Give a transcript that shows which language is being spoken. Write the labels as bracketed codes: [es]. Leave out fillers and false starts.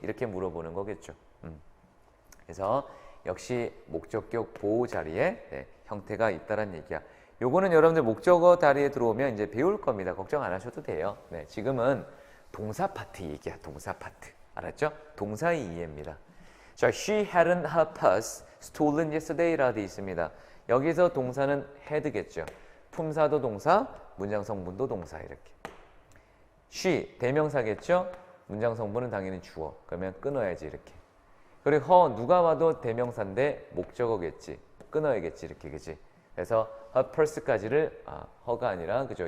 [ko] 이렇게 물어보는 거겠죠. 그래서 역시 목적격 보호 자리에 형태가 있다는 얘기야. 요거는 여러분들 목적어 자리에 들어오면 이제 배울 겁니다. 걱정 안 하셔도 돼요. 네, 지금은 동사 파트 얘기야. 동사 파트. 알았죠? 동사의 이해입니다. [en] 자, she hadn't her purse stolen yesterday라 [ko] 되어 있습니다. 여기서 동사는 had겠죠. 품사도 동사, 문장 성분도 동사 이렇게. she 대명사겠죠. 문장 성분은 당연히 주어. 그러면 끊어야지 이렇게. 그리고 her 누가 봐도 대명사인데 목적어겠지. 끊어야겠지 이렇게, 그지? 그래서 her purse까지를 her가 아니라 그죠?